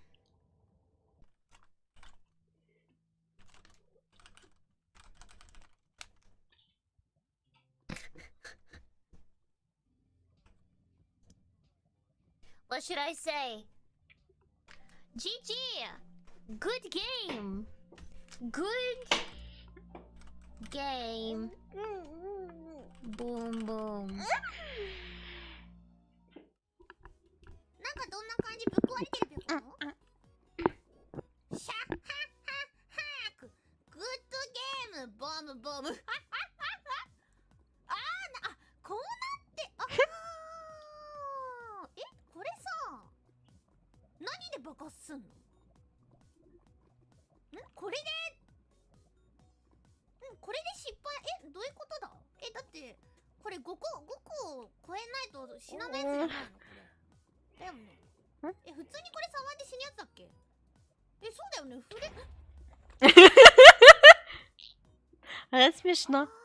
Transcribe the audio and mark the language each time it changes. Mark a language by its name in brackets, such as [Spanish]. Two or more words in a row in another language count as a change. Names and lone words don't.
[English] What should I say? GG! Good game! Good game. Boom boom. [Japanese] なんかどんな感じぶっ壊れてるぴょん。シャッハッハッハーク。 [English] good game boom boom. [Japanese] あ、こうなって、これさ、何で爆発すんの？これで失敗、どういうことだ？だってこれ5個超えないと死なないやつじゃないのこれ。だよね。普通にこれ触って死ぬやつだっ [Russian] Это смешно.